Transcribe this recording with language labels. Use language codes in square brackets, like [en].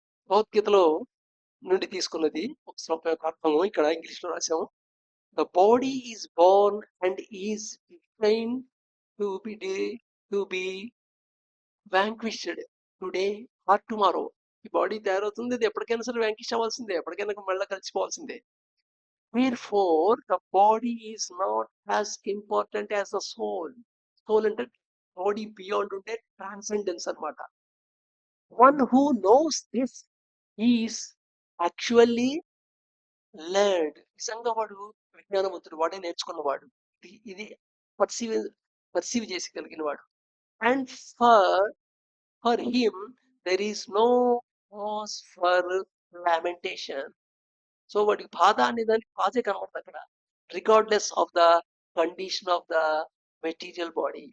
[te] భగవద్గీతలో నుండి తీసుకున్నది ఒక శ్లోకం యొక్క అర్థము ఇక్కడ ఇంగ్లీష్ లో రాసాము. [en] The body is born and is defined to be vanquished today or tomorrow. [te] ఈ బాడీ తయారవుతుంది, ఇది ఎప్పటికైనా సరే వ్యాంకిష్ అవ్వాల్సిందే, ఎప్పటికైనా మళ్ళీ కలిసిపోవాల్సిందే. [en] Therefore, the body is not as important as the soul. [te] Soul అంటే బాడీ బియాండ్ ఉంటే ట్రాన్సెండెన్స్ అన్నమాట. [en] One who knows this is actually learned. [te] నిజంగా వాడు విజ్ఞానవంతుడు, వాడే నేర్చుకున్నవాడు. ఇది పర్సీవ్ చేసి వాడు. [en] And for him there is no cause for lamentation. [te] So వాడికి బాధ అనే దానికి కాజే కనబడుతుంది అక్కడ, [en] Regardless of the condition of the material body.